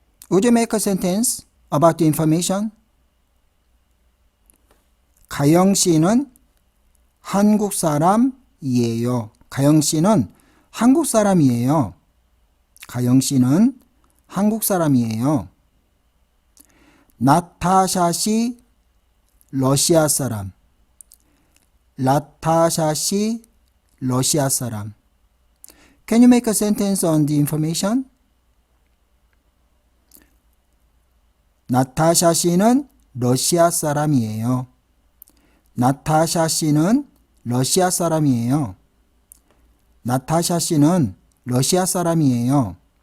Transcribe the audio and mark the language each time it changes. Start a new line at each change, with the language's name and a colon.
English: Would you make a sentence about the information?
Korean: 가영씨는 한국 사람이에요. 가영씨는 한국 사람이에요. 가영씨는 한국 사람이에요. 나타샤씨 러시아 사람. 나타샤씨 러시아 사람.
English: Can you make a sentence on the information?
Korean: 나타샤 씨는 러시아 사람이에요. 나타샤 씨는 러시아 사람이에요. 나타샤 씨는 러시아 사람이에요.